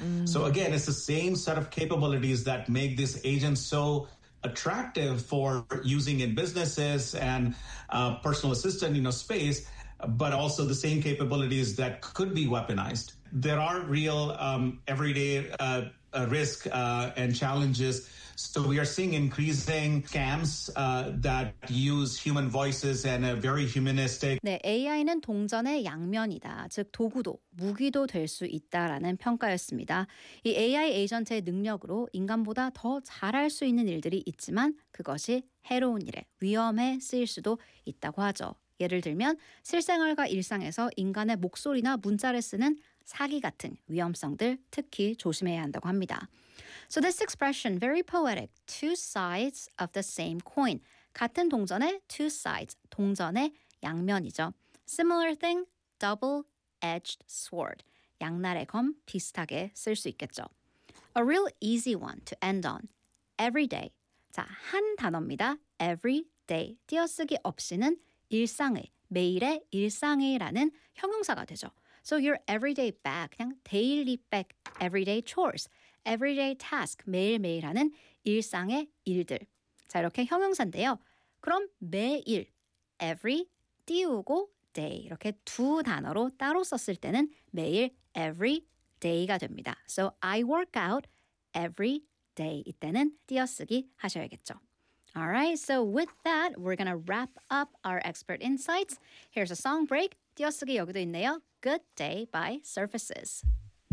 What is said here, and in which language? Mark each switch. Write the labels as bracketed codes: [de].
[en] So again, it's the same set of capabilities that make this agent so attractive for using in businesses and personal assistant, you know, space, but also the same capabilities that could be weaponized. There are real everyday risk and challenges. So we are seeing increasing scams that use human voices and a very humanistic. [ko] 네, AI는 동전의 양면이다. 즉 도구도 무기도 될 수 있다라는 평가였습니다. 이 AI 에이전트의 능력으로 인간보다 더 잘할 수 있는 일들이 있지만 그것이 해로운 일에 위험에 쓰일 수도 있다고 하죠. 예를 들면 실생활과 일상에서 인간의 목소리나 문자를 쓰는 사기 같은 위험성들 특히 조심해야 한다고 합니다. [en] So this expression, very poetic, two sides of the same coin. [ko] 같은 동전의 two sides, 동전의 양면이죠. [en] Similar thing, double-edged sword. [ko] 양날의 검 비슷하게 쓸 수 있겠죠. [en] A real easy one to end on, every day. [ko] 자, 한 단어입니다. Every day, 띄어쓰기 없이는 일상의, 매일의 일상의라는 형용사가 되죠. [en] So your everyday bag, 그냥 daily bag, everyday chores, everyday task, [ko] 매일매일 하는 일상의 일들. 자, 이렇게 형용사인데요. 그럼 매일, every, 띄우고 day, 이렇게 두 단어로 따로 썼을 때는 매일 every day가 됩니다. [en] So I work out every day. [ko] 이때는 띄어쓰기 하셔야겠죠. [en] All right, so with that, we're going to wrap up our expert insights. Here's a song break. [ko] 띄어쓰기 여기도 있네요. [en] Good Day by Surfaces.